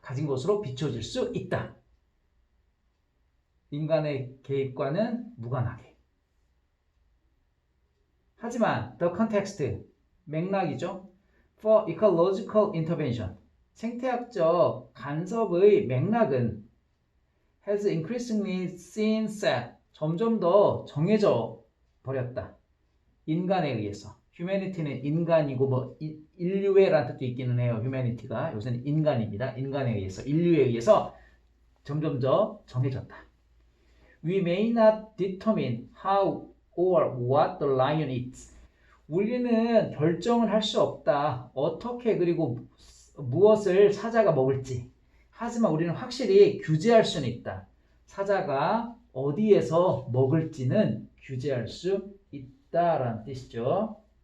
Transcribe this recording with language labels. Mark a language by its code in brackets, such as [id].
[ko] 가진 것으로 비추어질 수 있다. 인간의 개입과는 무관하게. 하지만 [en] the context, [ko] 맥락이죠. [en] For ecological intervention, [ko] 생태학적 간섭의 맥락은 [en] has increasingly seen set [ko] 점점 더 정해져 버렸다. 인간에 의해서. humanity는 인간이고 뭐 인류애라는 뜻도 있기는 해요. humanity가 요새는 인간입니다. 인간에 의해서 인류에 의해서 점점 더 정해졌다. [en] We may not determine how or what the lion eats. [ko] 우리는 결정을 할 수 없다. 어떻게 그리고 무엇을 사자가 먹을지. 하지만 우리는 확실히 규제할 수는 있다. 사자가 어디에서 먹을지는 규제할 수 있다라는 뜻이죠.